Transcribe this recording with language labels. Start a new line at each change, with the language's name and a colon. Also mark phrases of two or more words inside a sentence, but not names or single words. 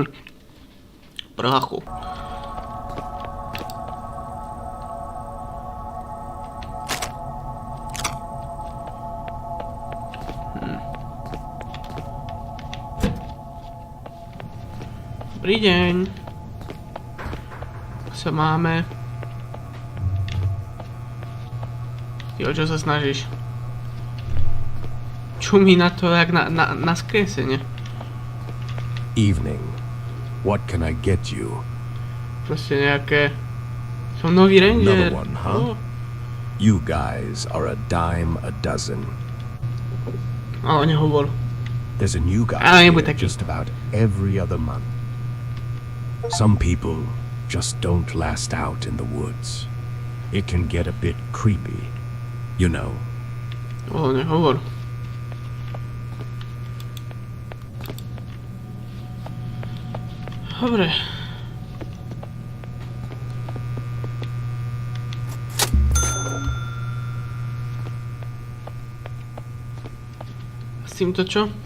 Slovak: Prachu. Dobrý deň. Sa máme. Ty, o čo sa snažíš? Čumí na to, jak na skresenie.
English: Evening. What can I get you?
Slovak: Proste nejaké... Som nový ranger.
English: Another one, huh? You guys are a dime a dozen.
Slovak: Ale nehovor.
English: There's a new guy
Slovak: Ale
English: here
Slovak: nebuď taký.
English: just about every other month. Some people just don't last out in the woods. It can get a bit creepy, you know.
Slovak: Ale nehovor. Dobre. S týmto čo?